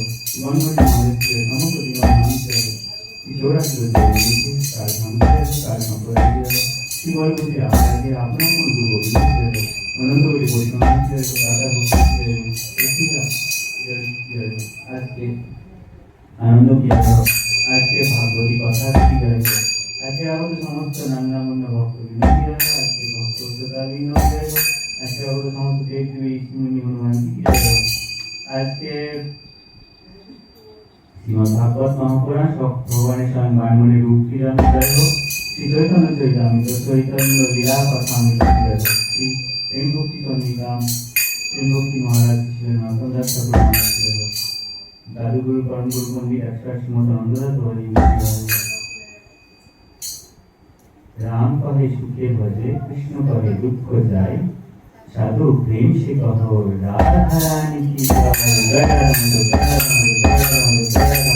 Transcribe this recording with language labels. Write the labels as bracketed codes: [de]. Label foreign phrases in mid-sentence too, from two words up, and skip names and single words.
[hi] श्री मनमोहन महादेव की जय हो, नमो दिवान नाम की जय हो, श्री जोड़ा की जय हो, श्री कालधाम की जय हो, कालधाम की जय हो, श्री बलबुद्धि आचार्य के आपना को गुरु गोविंद की जय हो, अनंत बलि वैष्णव की जय हो, दादा भक्त की जय हो, जय हो, आज के आनंद की जय हो, आज के भागवती कथा की जय हो, आज के आवत समस्त नंदा मुन्ना भक्त विनोद की जय हो, आज के भक्त सदा विनोद जय हो, आज के आवत समस्त देव देवी मुनि हनुमान जी की जय हो, आज के श्रीमद् भागवत महापुराण भगवान स्वयं बाणमणि रूप की जय हो, श्री चैतन्य चरितामृत चैतन्य लीला कथामृत की जय हो, श्री प्रेम भक्ति चंद्रिका प्रेम भक्ति महाराज श्री नौतन दास ठाकुर महाराज की जय हो, दादू गुरु परम गुरु पंडित अक्षर श्रीमद आनंददास बाबा जी की जय हो। राम कहे सुखे भजे कृष्ण कहे दुख जाए, साधु प्रेम से कहो राधा रानी की जय। जय राम जय राम जय राम जय